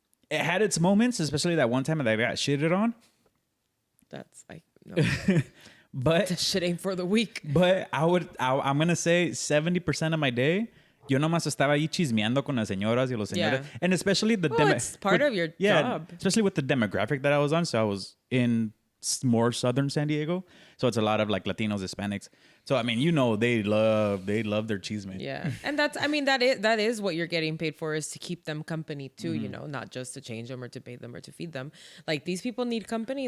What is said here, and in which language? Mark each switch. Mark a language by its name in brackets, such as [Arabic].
[English] It had its moments, especially that one time that I got shitted on. That's no. But That shit ain't for the weak. But I'm gonna say 70% of my day, [Spanish] yo nomás estaba ahí chismeando con las señoras y los señores, [English] Yeah. and especially It's part of your job. especially with the demographic that I was on. So I was in more southern San Diego, so it's a lot of like Latinos, Hispanics. So I mean, they love their chisme. Yeah, and that is what you're getting paid for, is to keep them company too. Not just to change them or to bathe them or to feed them. Like these people need company.